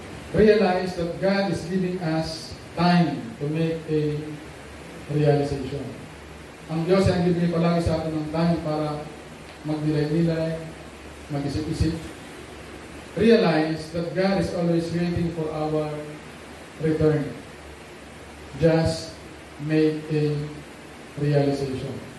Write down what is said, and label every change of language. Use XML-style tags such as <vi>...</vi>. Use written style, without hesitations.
<en>Realize that God is giving us time to make a realization.</en> <tl>Ang Diyos ay nagbibigay palagi sa atin ng time para magdilay-dilay, mag-isip-isip.</tl> <en>Realize that God is always waiting for our return. Just make a realization.</en>